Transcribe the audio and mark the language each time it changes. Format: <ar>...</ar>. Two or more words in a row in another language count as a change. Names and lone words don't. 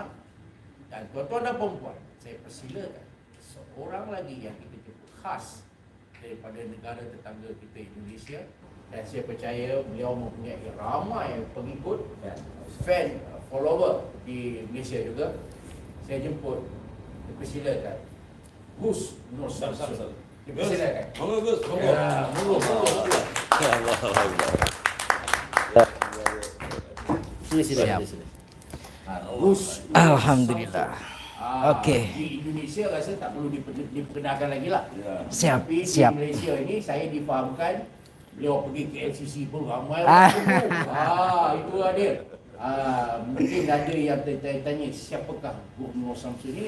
<ms>Dan tuan-tuan dan perempuan, saya persilakan seorang lagi yang kita jemput khas daripada negara tetangga kita Indonesia, dan saya percaya beliau mempunyai ramai pengikut dan</ms> <en>fan follower</en> <ms>di Malaysia juga. Saya jemput, dipersilakan Gus Nur Samsul. Dipersilakan. Monggo Gus. Monggo. Ya Allah. Siap. Gus. Alhamdulillah. Okey. Di Indonesia rasa tak perlu diperkenalkan lagi lah. Siap, Tapi siap. di Malaysia ini saya difahamkan beliau pergi ke LCC pun ramai orang tunggu. Itu dia. Mungkin ada yang tanya siapakah Gus Nur Samsul ini?</ms>